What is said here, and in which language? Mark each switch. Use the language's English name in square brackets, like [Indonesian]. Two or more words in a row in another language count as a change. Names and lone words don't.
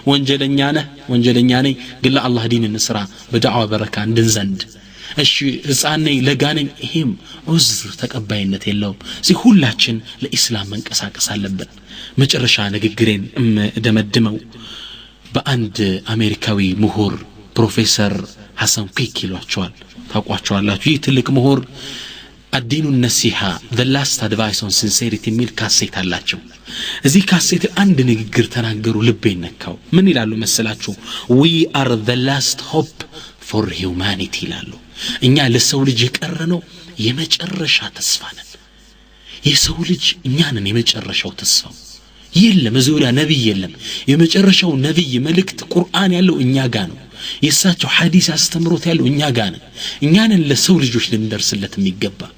[Amharic] ወንጀለኛ ነኝ ግን ለአላህ ዲን እንስራ በዳዕዋ በረካ እንድንዘንድ እሺ ህፃን ነኝ ለጋ ነኝ ይሄም ዑዝር ተቀባይነት የለውም እዚህ ሁላችን ለኢስላም መንቀሳቀስ አለብን መጨረሻ ንግግሬን ደመድመው በአንድ አሜሪካዊ ምሁር ፕሮፌሰር ሐሰን ኪክ ይሏቸዋል ታውቋቸዋላችሁ ይህ ትልቅ ምሁር [Arabic] الدين النصيحة [English] the last advice on sincerity [Amharic] የሚል ካሴት አላቸው እዚህ ካሴት አንድ ንግግር ተናገሩ ልቤን ነካው ምን ይላሉ መሰላችሁ [English] we are the last hope for humanity [Amharic] ይላሉ እኛ ለሰው ልጅ የቀረነው የመጨረሻ ተስፋ ነን የሰው ልጅ እኛ ነን የመጨረሻው ተስፋው የለም ዙሪያ ነብይ የለም የመጨረሻው ነብይ መልእክት ቁርአን ያለው እኛ ጋር ነው የሳቸው ሐዲስ አስተምሮት ያለው እኛ ጋር ነው እኛ ነን ለሰው ልጆች ልንደርስለት የሚገባ